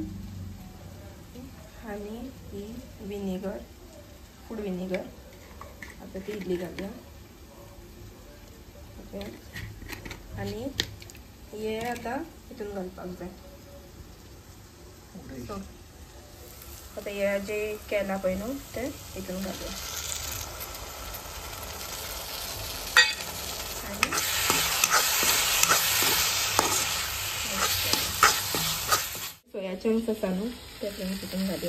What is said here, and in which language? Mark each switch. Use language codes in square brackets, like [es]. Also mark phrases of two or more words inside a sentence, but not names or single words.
[kok] आणि ही विनेगर [en] food vinegar [kok] आता ती इडली घालूया. ओके. आणि हे आता इथून घालपाक जाय. सो आता हे जे केला पळय न्हू ते इथून घालूया. आणि [en] soya chunks [kok] आसा न्हू ते फ्रेंड्स इथून घालूया.